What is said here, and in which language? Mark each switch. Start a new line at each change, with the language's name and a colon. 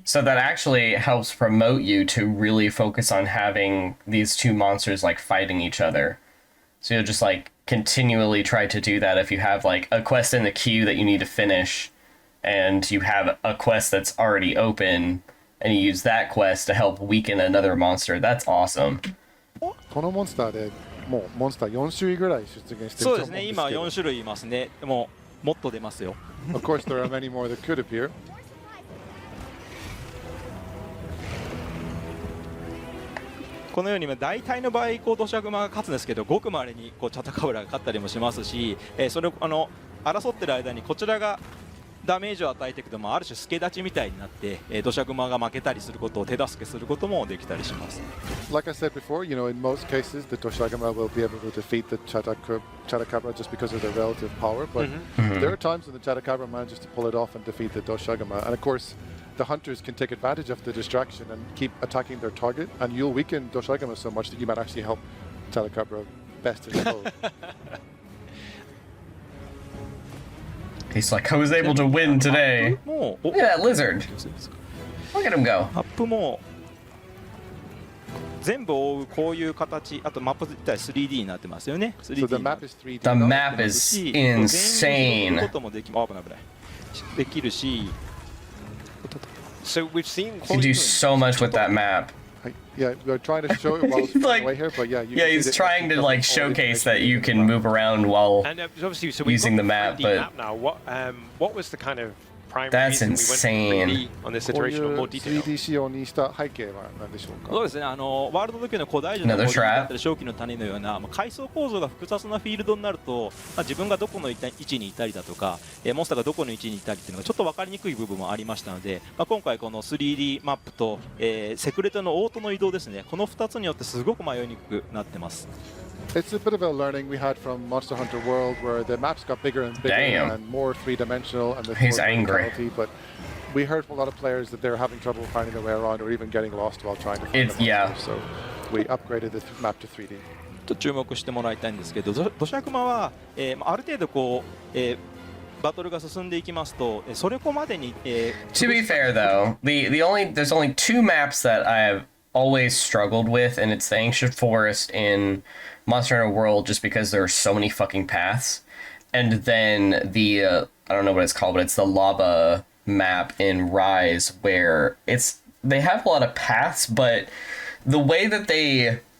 English: So that actually helps promote you to really focus on having these two monsters like fighting each other. So you'll just like continually try to do that if you have like a quest in the queue that you need to finish. and you have a quest that's already open, and you use that quest to help weaken another monster. That's awesome.
Japanese: このモンスターでもうモンスター4種類ぐらい出現してると思うんですけど。そうですね。今4種類いますね。もっと出ますよ。
English: Of course, there are many more that could appear.
Japanese: このように大体の場合土砂熊が勝つんですけど、ごくまれにチャタカブラが勝ったりもしますし、それを争ってる間にこちらがダメージを与えていくと、ある種助立ちみたいになって土砂熊が負けたりすることを手助けすることもできたりします。
English: Like I said before, in most cases, the Toshagama will be able to defeat the Chatakabra just because of their relative power, but there are times when the Chatakabra manages to pull it off and defeat the Toshagama, and of course, the hunters can take advantage of the distraction and keep attacking their target, and you'll weaken Toshagama so much that you might actually help Chatakabra best his foe. He's like, I was able to win today. Look at that lizard. Look at him go.
Japanese: マップも全部覆うこういう形、あとマップ自体 3D になってますよね。
English: So the map is 3D. The map is insane.
Japanese: こともできるし。
English: So we've seen. You can do so much with that map. Yeah, we're trying to show it while it's like, away here, but yeah, he's trying to like showcase that you can move around while obviously, so using the map, but map now. What was the kind of primary that's reason insane. we went 3D on this iteration or more detail?
Japanese: 3D 仕様にした背景は何でしょうか。そうですね。ワールド時の古代人の森だったり正気の谷のような階層構造が複雑なフィールドになると、自分がどこの位置にいたりだとか、モンスターがどこの位置にいたりっていうのがちょっと分かりにくい部分もありましたので、今回この 3D マップと、セクレトのオートの移動ですね。この2つによってすごく迷いにくくなってます。
English: It's a bit of a learning we had from Monster Hunter World, where the maps got bigger and bigger and more three-dimensional, and he's angry. But we heard from a lot of players that they were having trouble finding their way around, or even getting lost while trying to find them. Yeah. So we upgraded the map to 3D.
Japanese: と注目してもらいたいんですけど、土砂熊は、ある程度バトルが進んでいきますと、それこまでに、
English: To be fair though, there's only two maps that I have always struggled with, and it's the Ancient Forest in Monster Hunter World, just because there are so many fucking paths, and then the I don't know what it's called, but it's the lava map in Rise, where they have a lot of paths, but the way that they